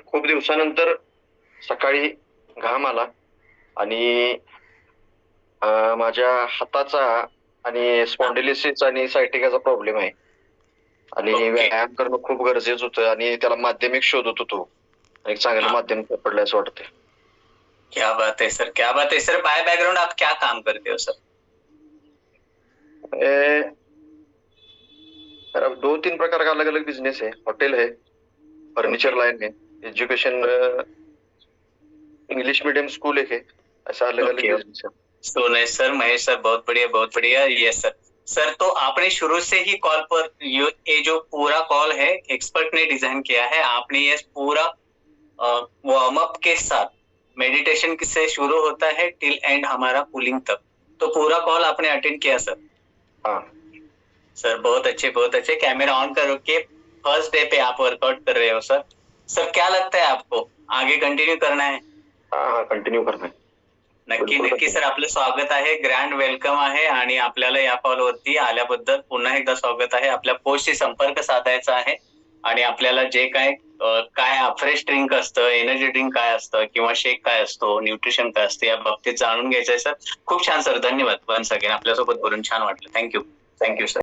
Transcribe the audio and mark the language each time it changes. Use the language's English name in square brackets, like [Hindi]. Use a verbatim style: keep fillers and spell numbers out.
[Marathi] खूप दिवसानंतर सकाळी घाम आला आणि माझ्या हाताचा आणि स्पॉन्डिलिसिस आणि सायटिकाचा प्रॉब्लेम आहे आणि okay. व्यायाम करणं खूप गरजेचं होतं आणि त्याला माध्यमिक शोधत होतो. एक चांगलं माध्यम पडलं असं वाटतं. [Hindi] क्या बात है सर, क्या बात है सर. बाय बैकग्राउंड आप क्या काम करते हो सर? ए, सर दो तीन प्रकार का अलग अलग बिजनेस है. होटल है, फर्नीचर लाइन है, एजुकेशन इंग्लिश मीडियम स्कूल एक है, ऐसा अलग अलग बिजनेस है. So nice sir, Mahesh sir बहुत बढ़िया बहुत बढ़िया. Yes sir. सर तो आपने शुरू से ही कॉल पर ये जो पूरा कॉल है एक्सपर्ट ने डिजाइन किया है, आपने ये पूरा वार्म अप के साथ मेडिटेशन से शुरू होता है टिल एंड हमारा कूलिंग तक, तो पूरा कॉल आपने अटेंड किया सर? हाँ सर बहुत अच्छे बहुत अच्छे. कैमरा ऑन करो के फर्स्ट डे पे आप वर्कआउट कर रहे हो सर. सर क्या लगता है आपको आगे कंटिन्यू करना है? हाँ कंटिन्यू करना है [Marathi] नक्की नक्की सर. आपलं स्वागत आहे, ग्रँड वेलकम आहे आणि आपल्याला या कॉलवरती आल्याबद्दल पुन्हा एकदा स्वागत आहे. आपल्या कोचशी संपर्क साधायचा आहे आणि आपल्याला जे काय काय फ्रेश ड्रिंक असतं, एनर्जी ड्रिंक काय असतं किंवा शेक काय असतो, न्यूट्रिशन काय असतं, या बाबतीत जाणून घ्यायचं आहे सर. खूप छान सर, धन्यवाद. पण सगळ्यांना आपल्यासोबत बोलून छान वाटलं. Thank you thank you sir.